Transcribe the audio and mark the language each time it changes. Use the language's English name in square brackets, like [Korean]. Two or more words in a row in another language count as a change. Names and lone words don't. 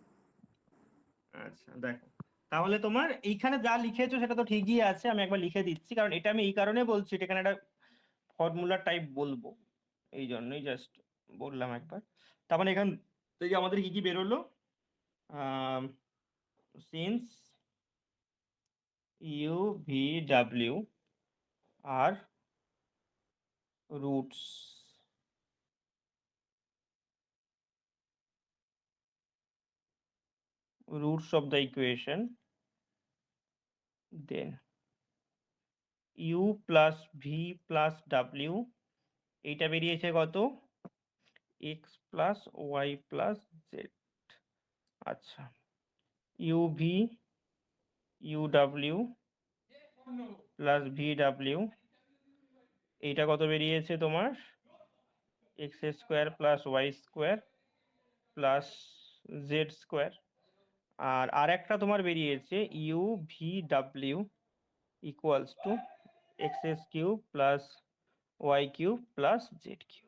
[Bangla] আচ্ছা দেখো, তাহলে তোমার এইখানে যা লিখেছো সেটা তো ঠিকই আছে, আমি একবার লিখে দিচ্ছি, কারণ এটা আমি এই কারণে বলছি, এটা এখানে একটা [English] formula type [Bangla] বলবো, এই জন্যই জাস্ট বললাম একবার। তার মানে এখান থেকে আমাদের কি কি বেরোলো, [English] since u v w are roots of the equation, then u plus v plus w, [Bangla] এইটা বেরিয়েছে কত, [English] x plus y plus z। আচ্ছা, u v u w plus v w, [Bangla] এইটা কত বেরিয়েছে তোমার, [English] x square plus y square plus z square. [Bangla] আর আরেকটা তোমার বেরিয়েছে [English] u v w equals to x s cube plus y cube plus z cube.